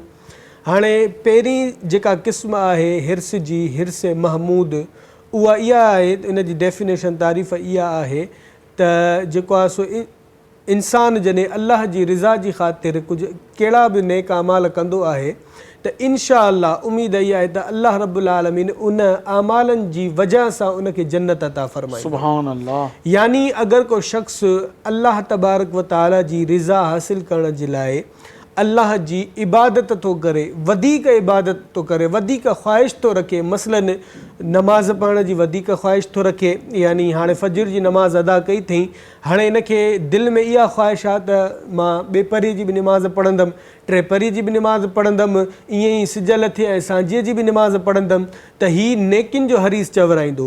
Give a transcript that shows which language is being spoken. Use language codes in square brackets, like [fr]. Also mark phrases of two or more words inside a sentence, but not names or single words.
[sd] हाणे पहिरीं जेका क़िस्म आहे हिर्स जी हिर्स महमूद उहा इहा आहे, इन जी डेफिनेशन तारीफ़ इहा आहे त जेको आहे सो इंसानु जॾहिं अलाह जी रिज़ा जी ख़ातिर कुझु कहिड़ा बि नेक अमाल कंदो आहे त [ar] إن شاء الله [sd] उमेद इहा आहे त अल्लाह [ar] رب العالمين [sd] उन अमालनि जी वजह सां उनखे जन्नत अता फ़रमाईंदो. [ar] سبحان الله. [sd] यानी अगरि को शख़्स अल्लाह [ar] تبارك وتعالى [sd] जी रिज़ा हासिल करण जे लाइ अल्लाह जी इबादत थो करे, वधीक इबादत थो करे, वधीक ख़्वाहिश थो रखे, मसलन नमाज़ पढ़ण जी वधीक ख़्वाहिश थो रखे, यानी हाणे फजर जी नमाज़ अदा कई अथई, हाणे इनखे दिलि में इहा ख़्वाहिश आहे त मां ॿिए परी जी बि नमाज़ पढ़ंदमि, टे परी जी बि नमाज़ पढ़ंदमि, ईअं ई सिजल थिए ऐं सांझीअ जी बि नमाज़ पढ़ंदमि, त हीअ नेकिन जो हरीस चवराईंदो.